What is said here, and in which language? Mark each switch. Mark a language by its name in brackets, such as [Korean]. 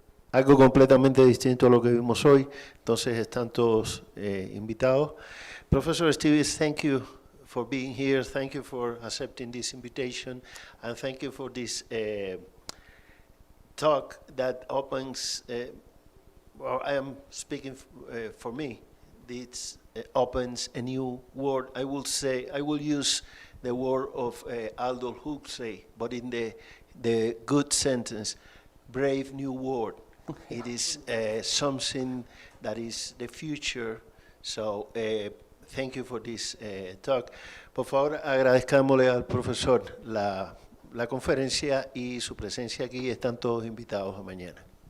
[Spanish] Algo completamente distinto a lo que vimos hoy. Entonces están todos invitados. [English] Professor Stevens, thank you for being here. Thank you for accepting this invitation, and thank you for this talk that opens. Well, I am speaking for me. This opens a new word. I will use the word of Aldous Huxley, but in the good sentence, brave new world. It is something that is the future. So thank you for this talk. [Spanish] Por favor, agradezcámosle al profesor la conferencia y su presencia aquí. Están todos invitados a mañana.